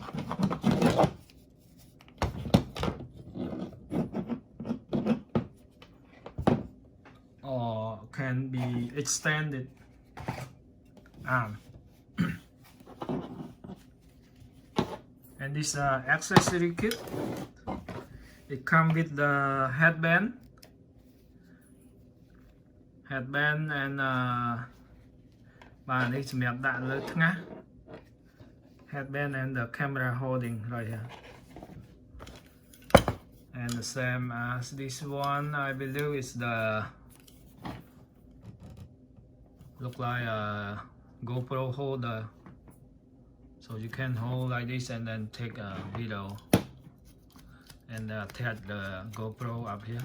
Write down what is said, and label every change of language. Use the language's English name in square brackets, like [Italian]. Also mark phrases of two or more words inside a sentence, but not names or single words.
[English] Or can be extended arm. And this accessory kit. It comes with the headband and [Vietnamese] và đây [Khmer] សម្រាប់ដាក់លើថ្ងាស [English] headband and the camera holding right here. And the same as this one, I believe is the look like a GoPro holder, so you can hold like this and then take a video and attach the GoPro up here.